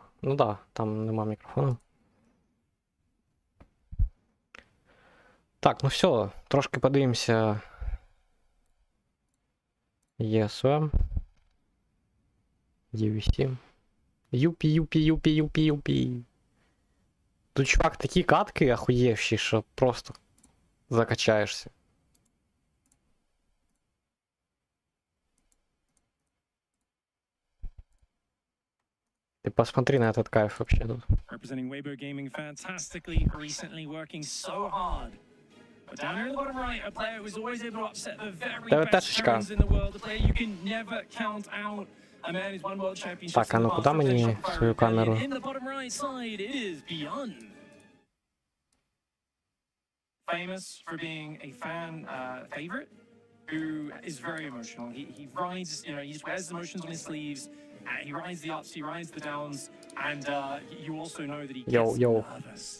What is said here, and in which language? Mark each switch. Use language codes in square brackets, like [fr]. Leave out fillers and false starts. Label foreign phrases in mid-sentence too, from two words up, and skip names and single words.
[uk] Ну да, там нема мікрофону. Так, ну все, трошки подивимося. ESM. EWC. Юпі, юпі, юпі, юпі, юпі. Тут, чувак, такі катки охуєвші, що просто закачаєшся. [ru] Ты посмотри на этот кайф вообще тут. [en] Representing Weibo Gaming fantastically recently, working so hard. But down here in the bottom right, a player who's always able to upset the very best talents in the world, a player you can never count out. A man who's won world championships. [uk] Так, а ну куда мені свою камеру? [en] In the bottom right side, it is Beyond. Famous for being a fan favorite who is very emotional. He rides, you know, he just wears the emotions on his sleeves. He rides the ups, he rides the downs, and you also know that he gets nervous.